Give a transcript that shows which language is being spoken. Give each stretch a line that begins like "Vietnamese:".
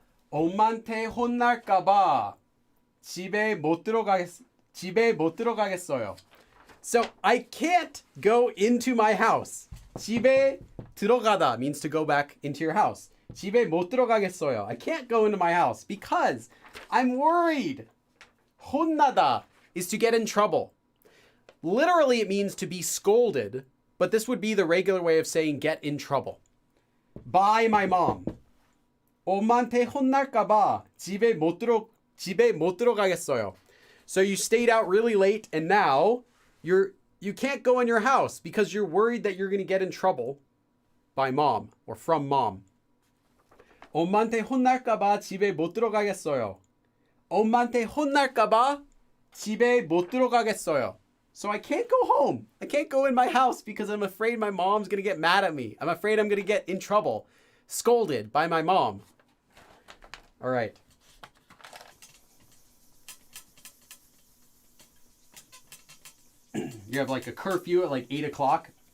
Korean: 엄마한테 혼날까봐 집에 못 들어가겠어요.
English: So I can't go into my house.
Korean: 집에 들어가다
English: means to go back into your house.
Korean: 집에 못 들어가겠어요.
English: I can't go into my house because I'm worried. 혼나다 is to get in trouble. Literally, it means to be scolded, but this would be the regular way of saying get in trouble. By my mom.
Korean: 엄마한테 혼날까봐 집에 못 들어가겠어요.
English: So you stayed out really late and now you're you can't go in your house because you're worried that you're going to get in trouble by mom or from mom.
Korean: 엄마한테 혼날까봐 집에 못 들어가겠어요. 엄마한테 혼날까봐 집에 못 들어가겠어요.
English: So I can't go home. I can't go in my house because I'm afraid my mom's going to get mad at me. I'm afraid I'm going to get in trouble, scolded by my mom. All right. You have like a curfew at like 8 o'clock.